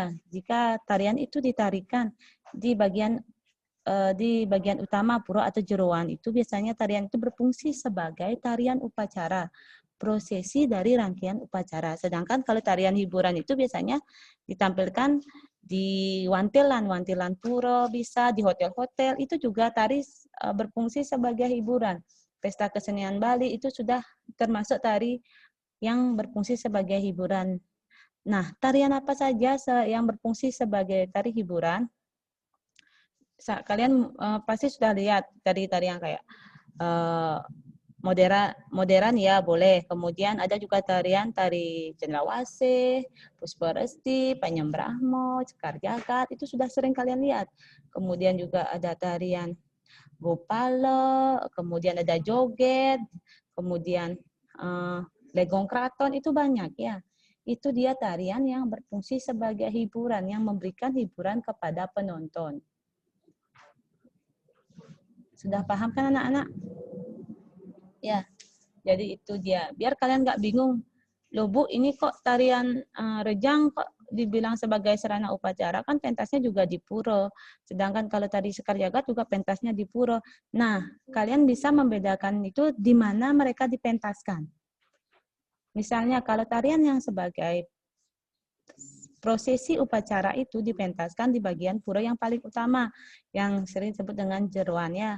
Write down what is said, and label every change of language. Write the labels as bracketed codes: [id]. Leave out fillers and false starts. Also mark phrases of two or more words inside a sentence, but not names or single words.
[id] Jika tarian itu ditarikan di bagian utama pura atau jeroan itu biasanya tarian itu berfungsi sebagai tarian upacara, prosesi dari rangkaian upacara. Sedangkan kalau tarian hiburan itu biasanya ditampilkan di wantilan pura, bisa di hotel-hotel, itu juga tari berfungsi sebagai hiburan. Pesta kesenian Bali itu sudah termasuk tari yang berfungsi sebagai hiburan. Nah, tarian apa saja yang berfungsi sebagai tari hiburan? Kalian pasti sudah lihat tari-tarian kayak modern ya boleh. Kemudian ada juga tari cendrawasih, pusparesti, panyembrahmo, cekar jagat, itu sudah sering kalian lihat. Kemudian juga ada tarian gopala, kemudian ada joget, kemudian legong kraton, itu banyak ya. Itu dia tarian yang berfungsi sebagai hiburan, yang memberikan hiburan kepada penonton. Sudah paham kan anak-anak? Ya, jadi itu dia. Biar kalian nggak bingung, loh Bu, ini kok tarian rejang kok dibilang sebagai sarana upacara, kan pentasnya juga di pura. Sedangkan kalau tari sekar jagat juga pentasnya di pura. Nah, kalian bisa membedakan itu di mana mereka dipentaskan. Misalnya kalau tarian yang sebagai prosesi upacara itu dipentaskan di bagian pura yang paling utama, yang sering disebut dengan jeroan ya.